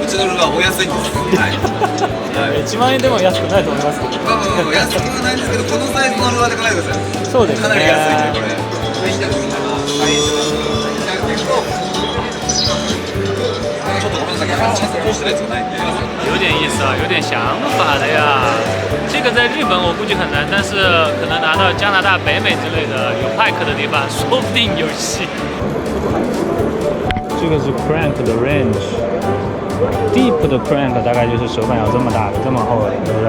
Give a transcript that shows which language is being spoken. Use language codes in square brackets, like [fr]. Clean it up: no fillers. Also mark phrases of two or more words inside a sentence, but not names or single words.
[ja] うちのルアーお安いんです。はい。 1万円でも安くないと思いますけど。安くはないんですけど、このサイズのルアーで考えてください。そうですね。かなり安いんでこれ。ちょっとごめんなさい、ちゃんと通してないやつがないんで。 [zh] 有点意思啊，有点想法的呀。这个在日本我估计很难，但是可能拿到加拿大、北美之类的有派克的地方，说不定有戏。这个是 crank 的 range。Deep 的 crank 大概就是手感要这么大的，这么厚的，对不对？